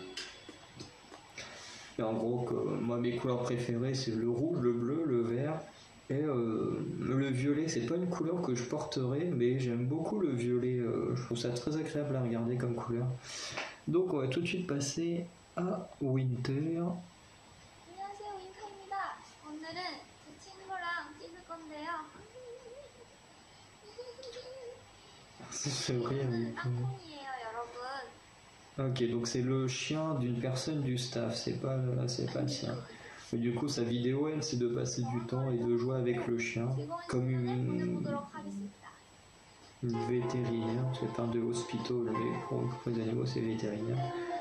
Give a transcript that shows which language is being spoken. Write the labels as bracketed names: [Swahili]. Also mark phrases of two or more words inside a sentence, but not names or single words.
[French] Et en gros, moi mes couleurs préférées c'est le rouge, le bleu, le vert et le violet. C'est pas une couleur que je porterai, mais j'aime beaucoup le violet. Je trouve ça très agréable à regarder comme couleur. Donc on va tout de suite passer à Winter. [Korean] 안녕하세요, 윈터입니다. 오늘은 제 친구랑 찍을 건데요. [French] C'est vrai, oui. [Korean] 땅콩이에요, 여러분. [French] Ok, donc c'est le chien d'une personne du staff, c'est pas le sien. Et du coup, sa vidéo, elle, c'est de passer du temps et de jouer avec le chien, comme une vétérinaire, parce qu'elle parle de hospital, mais pour les animaux, c'est vétérinaire.